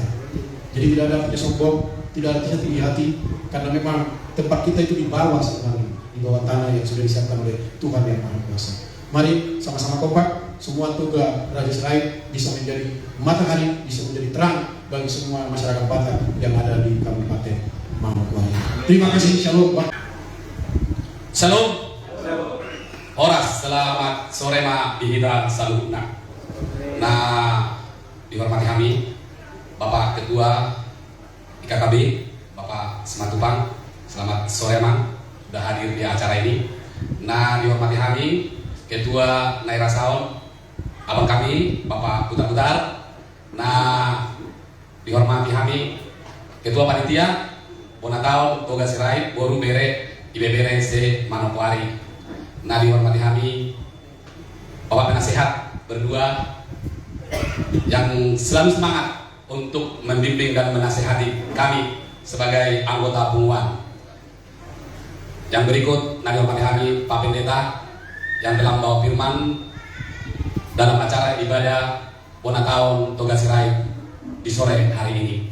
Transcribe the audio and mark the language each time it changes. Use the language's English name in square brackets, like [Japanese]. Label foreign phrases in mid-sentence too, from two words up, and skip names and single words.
[Indonesian] Jadi tidak ada punya sombong, tidak ada tinggi hati, karena memang tempat kita itu di bawah sebenarnya, di bawah tanah yang sudah disiapkan oleh Tuhan yang Maha Kuasa. Mari sama-sama kompak, semua Toga Raja Serait bisa menjadi matahari, bisa menjadi terang bagi semua masyarakat Batak yang ada di Kabupaten Manokwari. Terima kasih, shalom. Shalom. [Batak Toba] Horas, [Indonesian] selamat sore [Batak Toba] ma bihita salutna. [Indonesian] Nah, dihormati kami Bapak Ketua IKKB, Bapak Sematupang, selamat sore ma, sudah hadir di acara ini. Nah, dihormati kami Ketua Nerasal, abang kami Bapak Putar-Putar. Nah, dihormati kami Ketua Panitia Bona tahun Toga Serait Boru Bere IBBR se Manokwari. Nah, dihormati kami Bapak Penasehat berdua yang selalu semangat untuk membimbing dan menasehati kami sebagai anggota pengumuman. Yang berikut, nah dihormati kami Pak Pendeta yang telah membawa firman dalam acara ibadah Bona tahun Toga Serait di sore hari ini.